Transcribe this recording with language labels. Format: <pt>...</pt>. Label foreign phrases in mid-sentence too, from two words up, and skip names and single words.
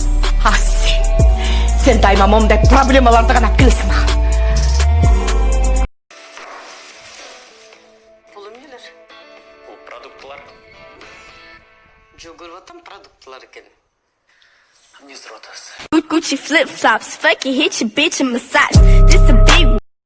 <ky>Сен дайыма момундай проблемаларды гана келесиң мага. Бул эмнелер? Бул продуктылар. Жок көрүп атам продуктылар экен. Эмне сурап атасыз?</ky> <en>Gucci flip flops, fucking hit your bitch and massage. This a big</en>